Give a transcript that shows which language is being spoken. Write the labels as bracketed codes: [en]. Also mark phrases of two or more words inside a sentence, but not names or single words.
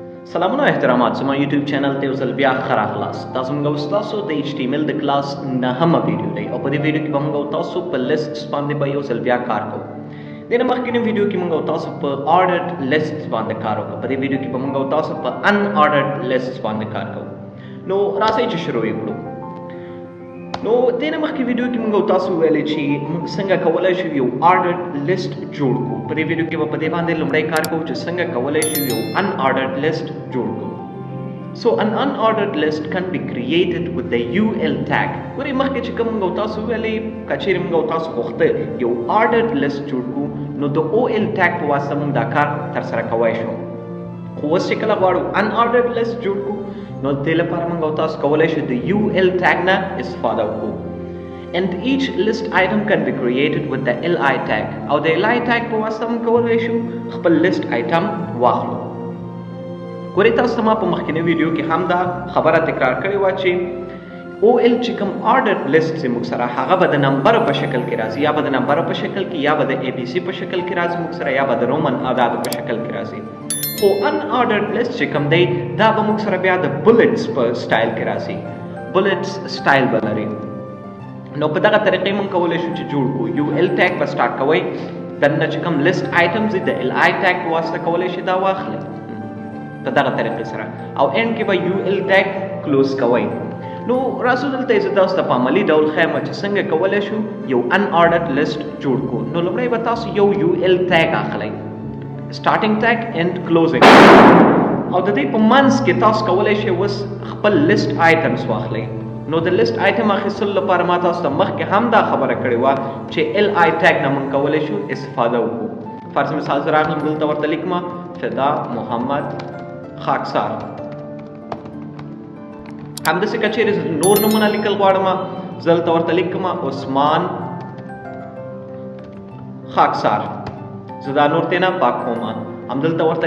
[ps] سلامونه احترامات زما یوټیوب چینل ته وزل بیا خره خلاص تاسو موږ تاسو د HTML د کلاس نهمه ویډیو دی او په دې ویډیو کې به موږ تاسو په لیست باندې به یو ځل بیا کار کوو د مخکینی ویډیو کې موږ تاسو په [en] ordered lists [ps] باندې کار وکړو په دې ویډیو کې به موږ تاسو په [en] unordered lists [ps] باندې کار کوو نو راځئ چې شروع وکړو نو د مخکې ویډیو کې موږ تاسو ویلې چې موږ څنګه کولای شو یو [en] ordered list [ps] جوړ کړو په دې ویډیو کې به په دې باندې لومړی کار کوو چې څنګه کولای شو یو [en] unordered list [ps] جوړ کړو [en] So an unordered list can be created with the UL tag. [ps] ورې مخکې چې کوم موږ تاسو ویلې کچېرې موږ تاسو غوښته یو [en] ordered list [ps] جوړ کړو نو د [en] OL tag [ps] په واسطه موږ دا کار تر سره کوای شو خو اوس چې کله غواړو [en] unordered list [ps] جوړ کړو نو د دې لپاره موږ تاسو کولی شو د [en] UL tag [ps] نه استفاده وکړو [en] and each list item can be created with the LI tag [ps] او د [en] LI tag [ps] په واسطه موږ کولی شو خپل [en] list item [ps] واخلو ګورئ تاسو ته ما په مخکینی ویډیو کې هم دا خبره تکرار کړې وه چې OL چې کوم [en] ordered list [ps] چې موږ سره هغه به د نمبر په شکل کې راځي یا به د نمبر په شکل کې یا به د ABC په شکل کې راځي موږ سره یا به د رومن اعدادو په شکل کې راځي خو [en] unordered list [ps] چې کوم دی دا به موږ سره بیا د bullets په سټایل کې راځي bullets سټایل به لري نو په دغه طریقې موږ کولی شو چې جوړ کړو [en] UL tag [ps] به سټارټ کوئ دننه چې کوم [en] list items [ps] دي د [en] LI tag [ps] په واسطه کولی شي دا واخلئ په دغه طریقې سره او end کې به [en] UL tag close [ps] کوئ نو راځو دلته زه تاسو ته په عملي ډول ښیم چې څنګه کولی شو یو [en] unordered list [ps] جوړ کړو نو لومړی به تاسو یو [en] UL tag [ps] اخلئ [en] starting tag and closing [ps] او د دې په منځ کې تاسو کولی شئ اوس خپل [en] list items [ps] واخلئ نو د [en] list item [ps] اخیستلو لپاره ما تاسو ته مخکې هم دا خبره کړې وه چې [en] LI tag [ps] نه موږ کولی شو استفاده وکړو فرض مثال زه راغلم دلته ورته لیکمه فدا محمد خاکسار همداسې که چیرې نور نومونه لیکل غواړم زه دلته ورته لیکم عثمان خاکسار زه دا نور تینا پاک کوم همدلته ورته